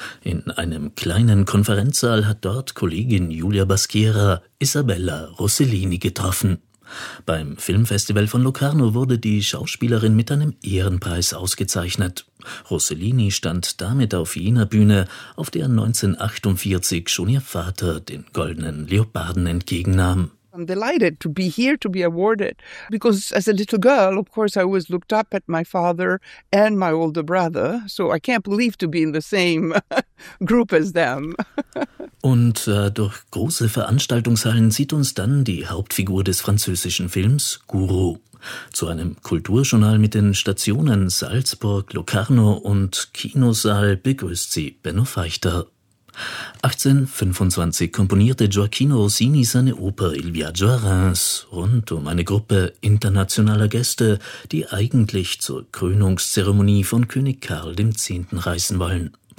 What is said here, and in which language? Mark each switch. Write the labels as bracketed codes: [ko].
[de] In einem kleinen Konferenzsaal hat dort Kollegin Julia Baschiera Isabella Rossellini getroffen. Beim Filmfestival von Locarno wurde die Schauspielerin mit einem Ehrenpreis ausgezeichnet. Rossellini stand damit auf jener Bühne, auf der 1948 schon ihr Vater den goldenen Leoparden entgegennahm. [en] I'm delighted to be here, to be awarded, because as a little girl, of course, I always looked up at my father and my older brother, so I can't believe to be in the same group as them. [de] Und durch große Veranstaltungshallen zieht uns dann die Hauptfigur des französischen Films Guru. Zu einem Kulturjournal mit den Stationen Salzburg, Locarno und Kinosaal begrüßt sie Benno Feichter. 1825 komponierte Gioachino Rossini seine Oper Il Viaggio a Reims rund um eine Gruppe internationaler Gäste, die eigentlich zur Krönungszeremonie von König Karl X. reisen wollen.